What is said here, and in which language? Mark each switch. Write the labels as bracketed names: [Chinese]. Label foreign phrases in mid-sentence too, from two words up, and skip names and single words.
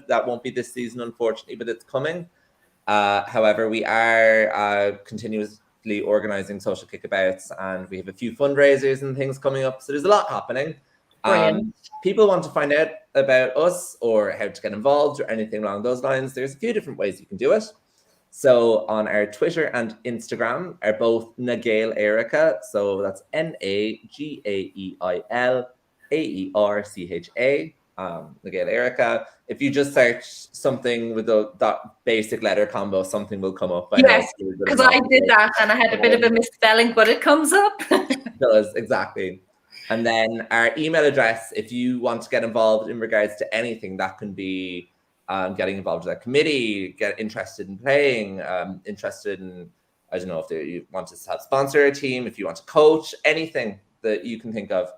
[English] That won't be this season, unfortunately, but it's coming. However, we are continuously organising social kickabouts, and we have a few fundraisers and things coming up. So there's a lot happening. People want to find out about us or how to get involved or anything along those lines. There's a few different ways you can do it. So on our Twitter and Instagram are both Na Gaeil Aeracha. So that's NAGAEIL AERCHA. Na Gaeil Aeracha. If you just search something with that basic letter combo, something will come up. Yes, because I did that and I had a bit of a misspelling, but it comes up. It does, exactly. And then our email address, if you want to get involved in regards to anything, that can be getting involved with a committee, get interested in playing, interested in, I don't know, if you want to help sponsor a team, if you want to coach, anything that you can think of.